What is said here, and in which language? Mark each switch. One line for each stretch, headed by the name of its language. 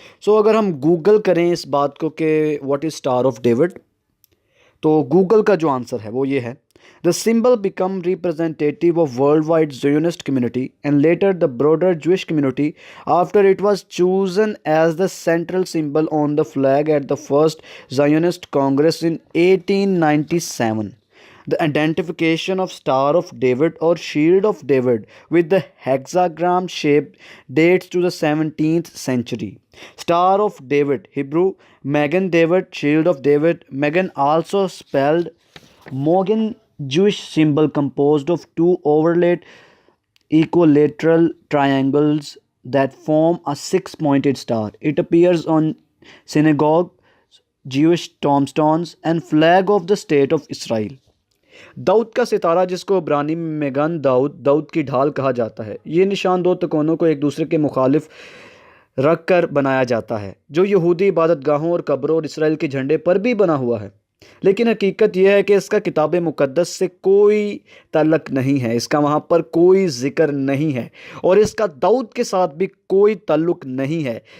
Hindi: अगर हम गूगल करें इस बात को कि
English: what is star of David,
Hindi: तो गूगल का जो आंसर है वो ये है,
English: The symbol become representative of world wide Zionist community and later the broader Jewish community after it was chosen as the central symbol on the flag at the first Zionist congress in 1897. The identification of Star of David or Shield of David with the hexagram shape dates to the 17th century. Star of David, Hebrew, Magen David, Shield of David, Magen also spelled Mogen, Jewish symbol composed of two overlaid equilateral triangles that form a six-pointed star. It appears on synagogue, Jewish tombstones and flag of the state of Israel.
Hindi: Dawood का सितारा, जिसको इब्रानी में Megan Dawood की ढाल कहा जाता है, ये निशान दो तकोनों को एक दूसरे के मुखालिफ रख कर बनाया जाता है, जो यहूदी इबादत गाहों और कब्रों और इसराइल के झंडे पर भी बना हुआ है। लेकिन हकीकत यह है कि इसका किताब मुक़द्दस से कोई ताल्लुक़ नहीं है, इसका वहाँ पर कोई ज़िक्र नहीं है और इसका दाऊद के साथ भी कोई ताल्लुक़ नहीं है।